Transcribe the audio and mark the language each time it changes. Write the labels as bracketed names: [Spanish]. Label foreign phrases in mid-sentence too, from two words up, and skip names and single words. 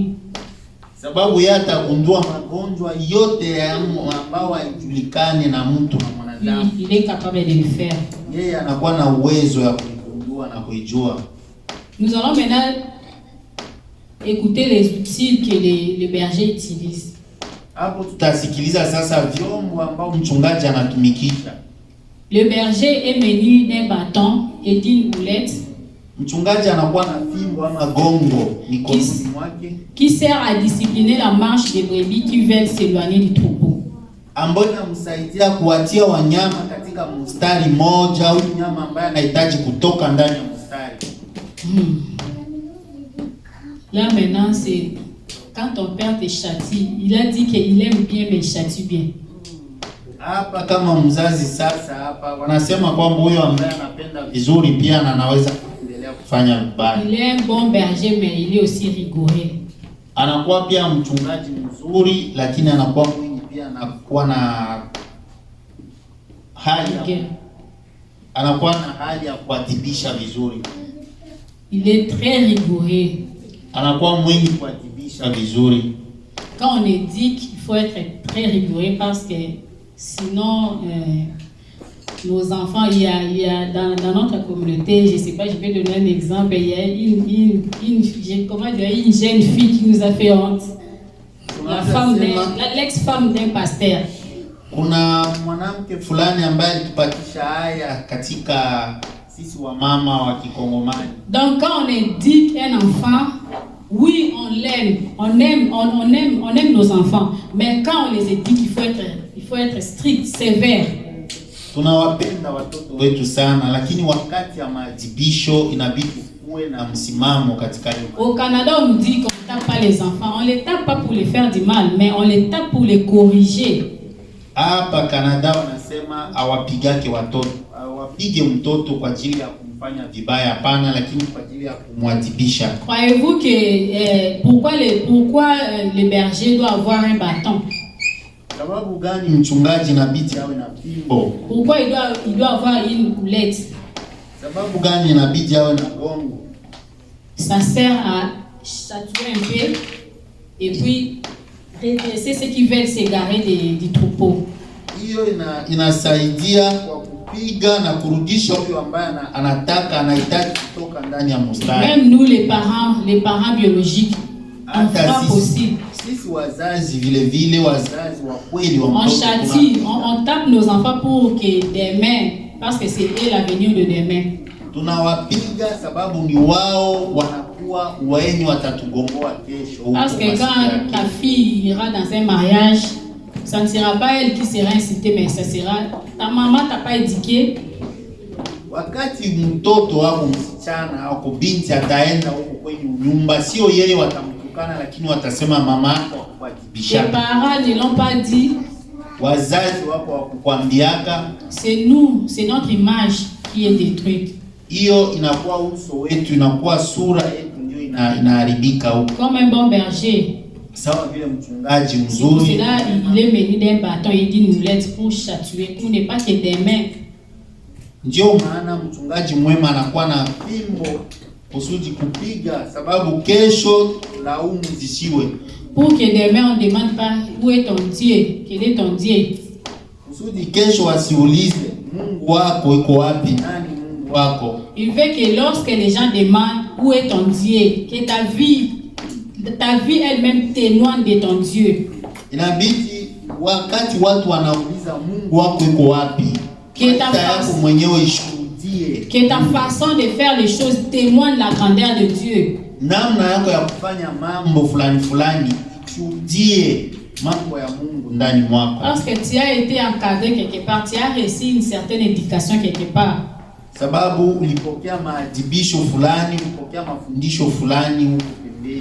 [Swahili] Sababu yeye atagundua magonjwa yote ambao haijulikani na mtu na mwanadamu. [French] Il est capable de le faire. [Swahili] Yeye anakuwa na uwezo ya kugundua na kuijua. [French] Nous allons maintenant écouter les outils que les bergers utilisent. [Swahili] Hapo tutasikiliza sasa vyombo ambao mchungaji anatumikisha. [French] Le berger est muni d'un bâton et d'une boulette. [Swahili] Mchungaji anakuwa na fimbo ama gongo mikononi mwake [French] qui sert à discipliner la marche des brebis qui veulent s'éloigner du troupeau. [Swahili] Ambayo inamsaidia kuwatia wanyama katika mstari moja au nyama ambaye anahitaji kutoka ndani ya mstari. [French] Là maintenant c'est quand ton père te châtie, il a dit qu'il aime bien mais il châtie bien. [Swahili] Hapa kama mzazi sasa hapa wanasema kwamba huyo ambaye anapenda vizuri pia na anaweza kuendelea kufanya vibaya. [French] Il est un bon berger mais il est aussi rigoureux. [Swahili] Anakuwa pia mchungaji mzuri lakini anakuwa mwingi pia anakuwa na hali anakuwa na hali ya kuadhibisha vizuri. [French] Il est très rigoureux. [Swahili] Anakuwa mwingi kuadhibisha vizuri. [French] Quand on dit qu'il faut être très rigoureux parce que sinon nos enfants, il y a dans notre communauté, je ne sais pas, je vais donner un exemple, il y a une jeune fille qui nous a fait honte. L'ex-femme d'un pasteur. [Swahili] Kuna mwanamke fulani ambaye alitupatisha haya katika sisi wa mama wa Kikongomani. [French] Donc quand on indique un enfant, oui, on aime nos enfants, mais quand on les éduque, il faut être strict, sévère. [Swahili] Tunawapenda watoto wetu sana, lakini wakati ya maadhibisho inabidi kuwe na msimamo katika hiyo. [French] Au Canada, on nous dit qu'on ne tape pas les enfants. On les tape pas pour les faire du mal, mais on les tape pour les corriger. [Swahili] Hapa Canada wanasema awapigake watoto. Awapige mtoto kwa ajili ya kumfanya vibaya, hapana, lakini kwa ajili ya kumwadhibisha. [French] Croyez-vous que pourquoi le berger doit avoir un bâton? [Swahili] Sababu gani mchungaji inabidi awe na fimbo? [French] Pourquoi il doit avoir une houlette? [Swahili] Sababu gani inabidi awe na gongo? [French] Ça sert à châtier un peu et puis redresser ceux qui veulent s'égarer du troupeau. [Swahili] Hiyo inasaidia kwa kupiga na kurudisha huyo ambaye anahitaji kutoka ndani ya mstari. [French] Même nous les parents biologiques, on frappe aussi. [Swahili] Sisi wazazi vile wazazi wa kweli wa mtoto. [French] On châtie, on tape nos enfants pour que demain, parce que c'est eux l'avenir de demain. [Swahili] Tunawapiga sababu ni wao wanakuwa wenye watatugomboa kesho. [French] Parce que quand ta fille ira dans un mariage, ça ne sera pas elle qui sera incitée, mais ça sera ta maman t'a pas éduqué. [Swahili] Wakati mtoto wako msichana au binti ataenda huko kwenye nyumba, sio yeye watamtukana, lakini watasema mama yako akuadhibisha. [French] Les parents ne l'ont pas dit. [Swahili] Wazazi wako wakukwambiaka. [French] C'est nous, c'est notre image qui est détruite. [Swahili] Hiyo inakuwa uso wetu, inakuwa sura yetu ndio inaharibika huko. [French] Comme un bon berger. [Swahili] Sawa vile mchungaji mzuri. [French] C'est là il est muni d'un bâton, il dit nous l'aide pour châtier, pour ne pas que des mains. [Swahili] Ndio maana mchungaji mwema anakuwa na fimbo kusudi kupiga, sababu kesho laumu zisiwe. [French] Pour que demain on demande pas où est ton Dieu, quel est ton Dieu. [Swahili] Kusudi kesho wasiulize Mungu wako iko wapi, nani Mungu wako. [French] Il veut que lorsque les gens demandent où est ton Dieu, que ta vie elle-même témoigne de ton Dieu. [Swahili] Inabidi wakati watu wanauliza Mungu wako iko wapi, [French] que ta façon de faire les choses témoigne la grandeur de Dieu. [Swahili] Namna yako ya kufanya mambo fulani shuhudie mambo ya Mungu ndani mwako. [French] Parce que tu as été encadré quelque part, tu as reçu une certaine éducation quelque part. [Swahili] Sababu ulipokea maadhibisho fulani, ulipokea mafundisho fulani huko pembeni.